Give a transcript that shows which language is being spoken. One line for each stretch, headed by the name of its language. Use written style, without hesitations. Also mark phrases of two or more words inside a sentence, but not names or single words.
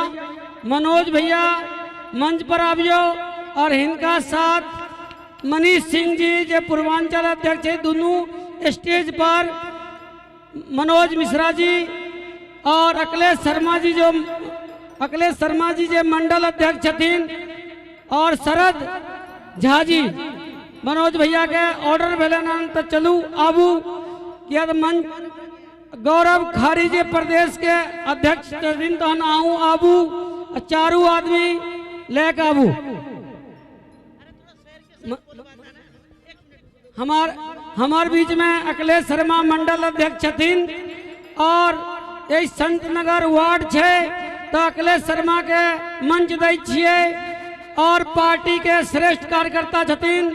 Maithili: मनोज भैया मंच पर आबियो और हिनका साथ मनीष सिंह जी जे पूर्वांचल अध्यक्ष है, दोनों स्टेज पर मनोज मिश्रा जी और अखिलेश शर्मा जी जो मंडल अध्यक्ष छथिन, और शरद झा जी मनोज भैया के ऑर्डर भेलन तो चलू आबू किया तो मंच गौरव खारी जी प्रदेश के अध्यक्ष छथिन तहन आऊँ आबू चारू आदमी लेके आबू। हमार बीच में अखिलेश शर्मा मंडल अध्यक्ष छथिन और यही संत नगर वार्ड छे तो अखिलेश शर्मा के मंच दै छियै और पार्टी के श्रेष्ठ कार्यकर्ता छथिन।